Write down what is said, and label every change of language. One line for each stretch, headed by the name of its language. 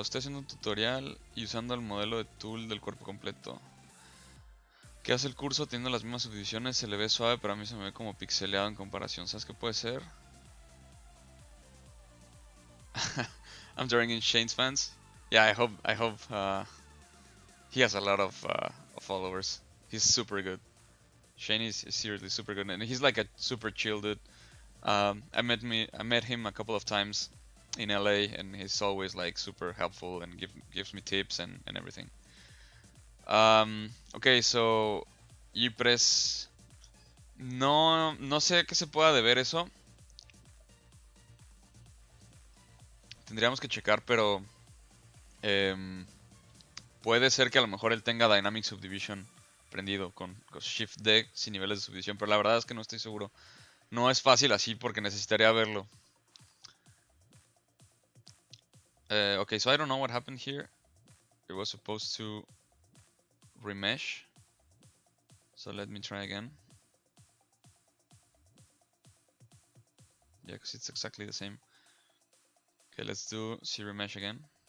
Spanish: Estoy haciendo un tutorial y usando el modelo de tool del cuerpo completo. ¿Qué hace el curso teniendo las mismas subdivisiones? Se le ve suave, pero a mí se me ve como pixeleado en comparación. ¿Sabes qué puede ser?
English: I'm drawing in Shane's fans. Yeah, I hope he has a lot of followers. He's super good. Shane is seriously super good, and he's like a super chill dude. I met him a couple of times in LA, and he's always like super helpful and gives me tips and everything. Okay, so
Spanish: Ypres, no sé a qué se pueda deber eso. Tendríamos que checar, pero puede ser que a lo mejor él tenga Dynamic Subdivision prendido con Shift D sin niveles de subdivisión, pero la verdad es que no estoy seguro. No es fácil así porque necesitaría verlo.
English: Okay, so I don't know what happened here. It was supposed to remesh. So let me try again. Yeah, because it's exactly the same. Okay, let's do ZBrush again.